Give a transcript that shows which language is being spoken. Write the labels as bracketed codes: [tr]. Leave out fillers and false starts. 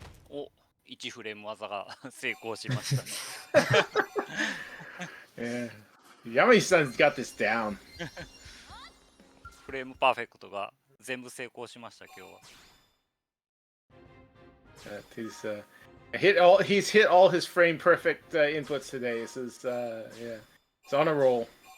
[ja] お、1フレーム技が成功しましたね。 [en] yeah, Yamagishi-san's got this down. [ja] フレームパーフェクトが全部成功しました今日は。 [en] He's hit all his frame perfect inputs today. This is yeah, it's on a roll.